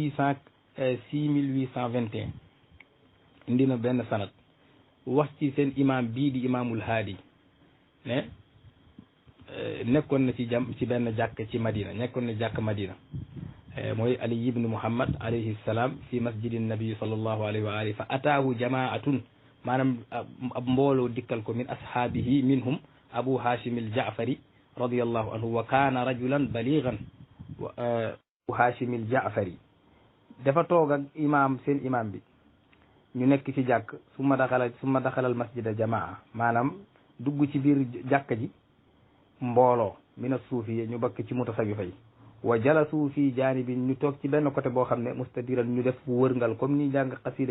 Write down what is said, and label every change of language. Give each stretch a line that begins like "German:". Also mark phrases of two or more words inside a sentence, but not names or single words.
Wolof: 6821 indi na benn sanad wax ci seen imam bii di imaamul haadi ne nekkoon na ci benn jàkk ci Madina nekkoon na jàkk Madina mooy Ali ibn Muhammad
Arabic: عليه السلام في مسجد النبي صلى الله عليه وآله فأتاه جماعة
Wolof: maanaam ab mbooloo dikkal ko
Arabic: من أصحابه منهم أبو هاشم الجعفري رضي الله عنه وكان رجلا بليغا
Wolof: abu hashim al jaafari dafa toog ak seen imam bi ñu nekk ci jàkk
Arabic: ثم دخل المسجد جماعة
Wolof: maanaam dugg ci biir jàkk ji mbooloo
Arabic: من الصوفية
Wolof: ñu bakk ci mutasawifa yi
Arabic: وجلسوا في جانب
Wolof: ñu toog ci benn côté boo xam ne mustadiran ñu def wërngal comme ni jàng xasida